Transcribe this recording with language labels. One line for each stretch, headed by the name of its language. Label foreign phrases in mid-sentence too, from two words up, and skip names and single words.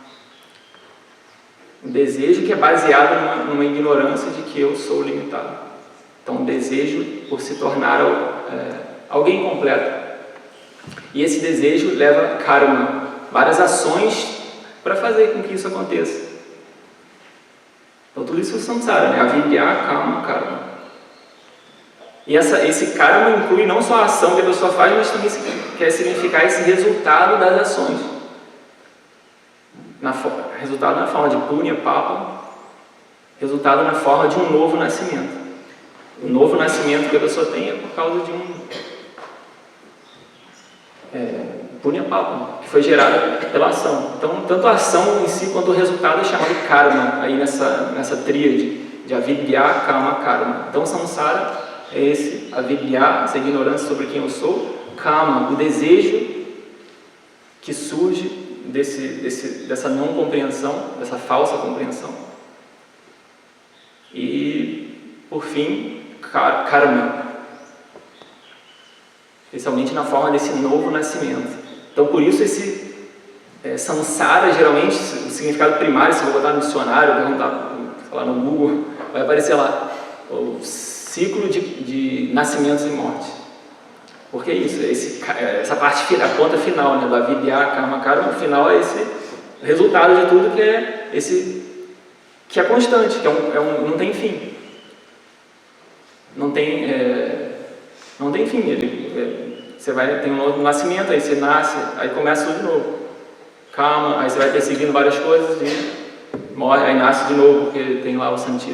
Portuguese: Um desejo que é baseado numa ignorância de que eu sou limitado. Então, um desejo por se tornar alguém completo. E esse desejo leva karma, várias ações para fazer com que isso aconteça. Então, tudo isso é samsara, né?
Sanskrit: Avidya, kama, karma.
Portuguese: E esse karma inclui não só a ação que a pessoa faz, mas também quer significar esse resultado das ações. Resultado na forma de
Sanskrit: punya, papa,
Portuguese: resultado na forma de um novo nascimento. O novo nascimento que a pessoa tem é por causa de um
Sanskrit: punya, papa,
Portuguese: que foi gerado pela ação. Então, tanto a ação em si quanto o resultado é chamado de karma, aí nessa tríade de
Sanskrit: avidya, kama, karma.
Portuguese: Então, samsara é esse, avidya, essa ignorância sobre quem eu sou, kama, o desejo que surge dessa não compreensão, dessa falsa compreensão. E, por fim, karma, especialmente na forma desse novo nascimento. Então, por isso esse samsara, geralmente, o significado primário, se eu botar no dicionário, perguntar lá no Google, vai aparecer lá, o ciclo de nascimentos e mortes. Porque é isso, essa parte, a ponta final, né, do
Sanskrit: avidya, karma, karma,
Portuguese: o final é esse resultado de tudo que é constante, que não tem fim. Não tem fim. Você tem um novo nascimento, aí você nasce, aí começa tudo de novo. Karma, aí você vai perseguindo várias coisas e morre, aí nasce de novo, porque tem lá o sentido.